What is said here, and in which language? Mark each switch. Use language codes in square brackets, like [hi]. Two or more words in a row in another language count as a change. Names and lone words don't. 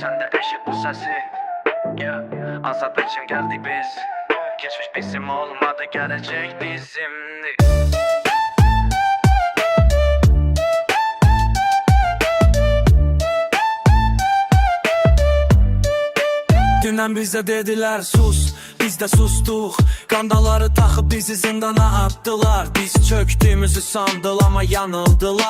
[tr] eşit bu sesi. Yeah. Azat için geldik biz. Geçmiş bizim olmadı, gelecek bizimdi. [az] Dündən bizə dedilər sus, biz də sustuq. Qandaları taxıb bizi zindana atdılar. Biz çöktüyümüzü sandılar ama yanıldılar.